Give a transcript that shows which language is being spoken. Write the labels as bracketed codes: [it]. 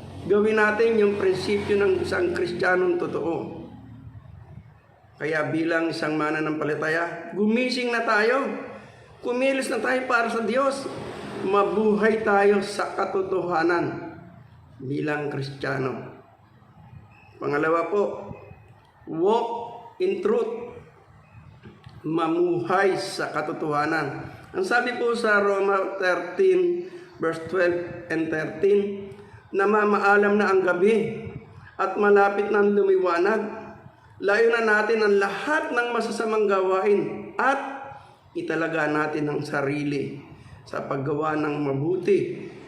[tl] Gawin natin yung prinsipyo ng isang Kristiyanong totoo. Kaya bilang isang mananampalataya, gumising na tayo. Kumilos na tayo para sa Diyos. Mabuhay tayo sa katotohanan bilang Kristiyano. Pangalawa po, [en] walk in truth. [tl] Mamuhay sa katotohanan. Ang sabi po sa Roma 13, verse 12 and 13, namamaalam na ang gabi at malapit na ang lumiwanag. Layunan natin ang lahat ng masasamang gawain at italaga natin ang sarili sa paggawa ng mabuti.